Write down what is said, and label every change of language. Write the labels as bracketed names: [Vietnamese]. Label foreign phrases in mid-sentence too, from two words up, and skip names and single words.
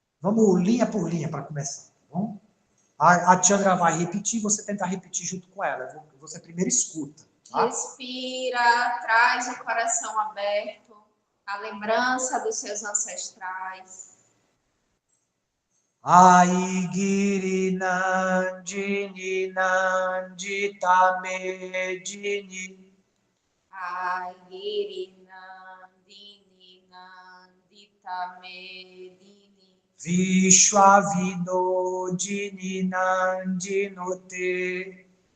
[Portuguese] Vamos linha por linha para começar, tá bom? A Chandra vai repetir, você tenta repetir junto com ela. Você primeiro escuta. Tá? Respira, traz o coração aberto, a lembrança dos seus ancestrais. [Sanskrit] अयि गिरि नन्दिनि नन्दित मेदिनि. अयि गिरि नन्दिनि नन्दित मेदिनि. विश्वविनोदिनि नन्दिनुते.